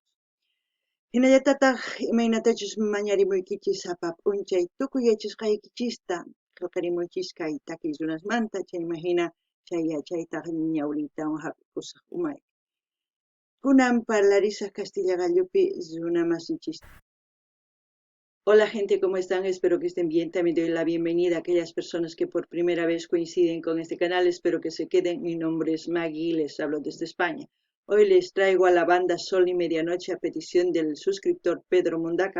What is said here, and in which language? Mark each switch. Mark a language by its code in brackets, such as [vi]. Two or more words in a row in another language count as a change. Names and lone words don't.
[qu] Hinallatataq imaynatachus mañarimuykichis sapa p'unchay tukuy yachasqaykichista qillqarimuychis kay takiy runasmanta chayma hina chay yachaytaq ñawriytawan hap'ikusaq umay. Kunan parlarisaq Castilla gallupi runamasinchis. [es] Hola gente, ¿cómo están? Espero que estén bien. También doy la bienvenida a aquellas personas que por primera vez coinciden con este canal. Espero que se queden. Mi nombre es Maggie y les hablo desde España. Hoy les traigo a la banda Sol y Medianoche a petición del suscriptor Pedro Mundaca.